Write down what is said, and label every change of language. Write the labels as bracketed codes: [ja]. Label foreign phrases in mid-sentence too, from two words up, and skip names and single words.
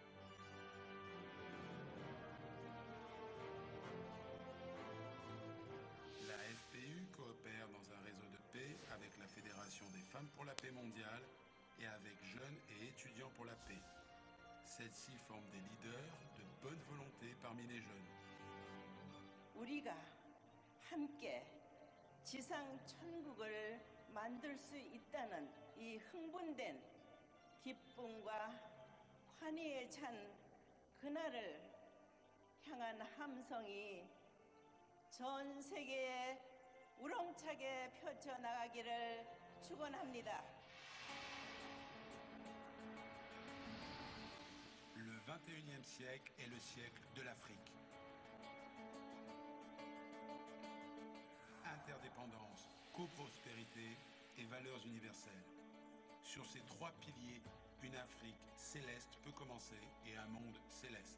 [fr] La FPU coopère dans un réseau de paix avec la Fédération des femmes pour la paix mondiale et avec jeunes et étudiants pour la paix. Celles-ci forment des leaders de bonne volonté parmi les jeunes. [ko] 우리가 함께 지상 천국을 만들 수 있다는 이 흥분된 기쁨과 환희에 찬 그날을 향한 함성이 전 세계에 우렁차게 펼쳐나가기를 축원합니다. [fr] Le 21e siècle est le siècle de l'Afrique. Interdépendance, coprospérité et valeurs universelles. Sur ces trois piliers, une Afrique céleste peut commencer et un monde céleste.